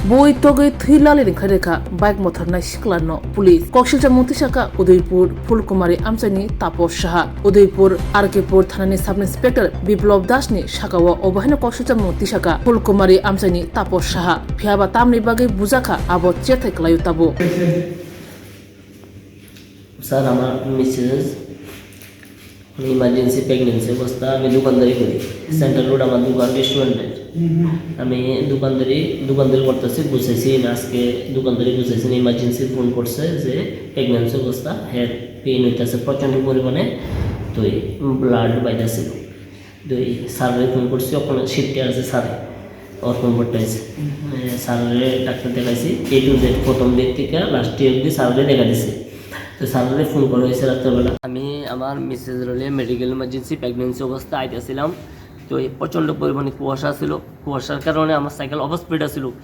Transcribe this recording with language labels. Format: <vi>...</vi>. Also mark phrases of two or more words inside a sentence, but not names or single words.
<trp>boi togai thilali khareka bike mothornai siklarno police koksilcha mutisaka udaipur fulkumari amchani tapos saha udaipur rkpur thanani sub inspector biplop das ni shakawa obahina koksilcha mutisaka fulkumari amchani tapos saha phiaba tamni bagai bujaka abo chetai klayu tabo</trp> <bn>স্যার আমার মিসেস ইমার্জেন্সি প্রেগনেন্সি অবস্থা আমি দোকানদারি করি সেন্ট্রাল রোড আমার দোকান রেস্টুরেন্টের আমি দোকানদারি করতেছি বুঝেছি না আজকে দোকানদারি বুঝেছি ইমার্জেন্সি ফোন করছে যে প্রেগনেন্সি অবস্থা</bn> <en>head pain</en> <bn>হইতেছে প্রচণ্ড পরিমাণে তো ব্লাড বাইতেছিল তো স্যারের ফোন করছি ওখানে শিফটে আছে স্যারে ওর ফোন করতে আছে স্যারের ডাক্তার দেখাইছি</bn> <en>A to Z</en> <bn>প্রথম দিক থেকে লাস্ট অবধি স্যারের দেখা দিছে তো স্যারের ফোন করা হয়েছে রাত্রেবেলা আমি আমার মিসেস রোলে</bn> <en>medical emergency pregnancy</en> <bn>অবস্থা আইতেছিলাম তো এই প্রচণ্ড পরিমাণে কুয়াশা ছিল কুয়াশার কারণে আমার</bn> <en>cycle over speed</en> <bn>ছিল</bn>